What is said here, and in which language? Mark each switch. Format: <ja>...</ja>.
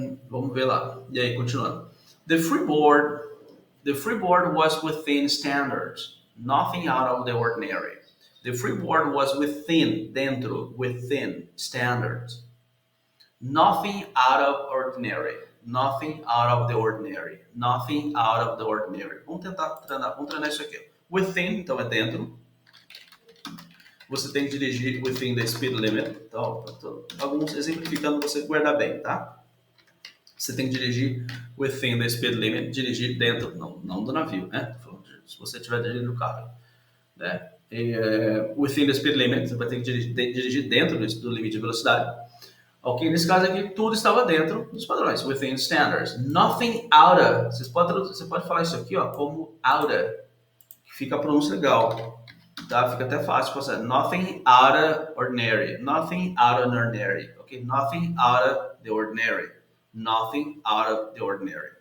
<pt>Vamos ver lá. E aí, continuando.</pt> <en>The freeboard was within standards. Nothing out of the ordinary. The freeboard was within, dentro, within standards. Nothing out of ordinary. Nothing out of the ordinary. Nothing out of the ordinary.</en> <pt>Vamos treinar isso aqui. Within, então é dentro. Você tem que dirigir</pt> <en>within the speed limit.</en> <pt>Então, alguns exemplificando você guardar bem, tá? Você tem que dirigir</pt> <en>within the speed limit,</en> <pt>dirigir dentro, não do navio, né? Se você estiver dirigindo o carro, né?</pt> <en>Within the speed limit,</en> <pt>você vai ter que dirigir dentro do limite de velocidade. Ok, nesse caso aqui, tudo estava dentro dos padrões,</pt> <en>within standards. Nothing out of.</en> <pt>Você pode falar isso aqui, ó, como out of, que fica a pronúncia legal, tá? Fica até fácil de fazer.</pt> <en>Nothing out of ordinary. Nothing out of ordinary. Ok, nothing out of the ordinary. Nothing out of the ordinary.</en>